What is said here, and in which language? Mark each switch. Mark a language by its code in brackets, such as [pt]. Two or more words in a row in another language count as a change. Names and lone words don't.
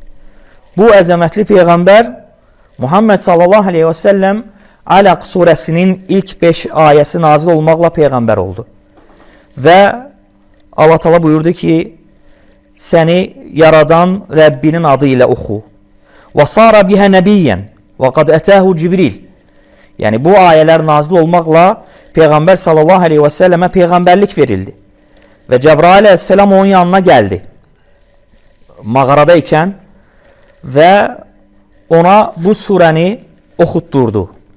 [az] Bu əzəmətli Peyğəmbər Muhammed [ar] صلى الله عليه وسلم [az] Alaq suresinin ilk 5 ayəsi nazil olmaqla Peyğəmbər oldu. Və Allah Teala buyurdu ki səni yaradan Rəbbinin adı ilə oxu. [ar] وصار بها نبيا وقد أتاه جبريل. [tr] Yani bu ayələr nazil olmaqla Peygamber [ar] صلى الله عليه وسلم [tr] peygamberlik verildi. Ve Cebrail aleyhisselam onun yanına geldi. Mağaradayken ve ona bu sureni okutturdu.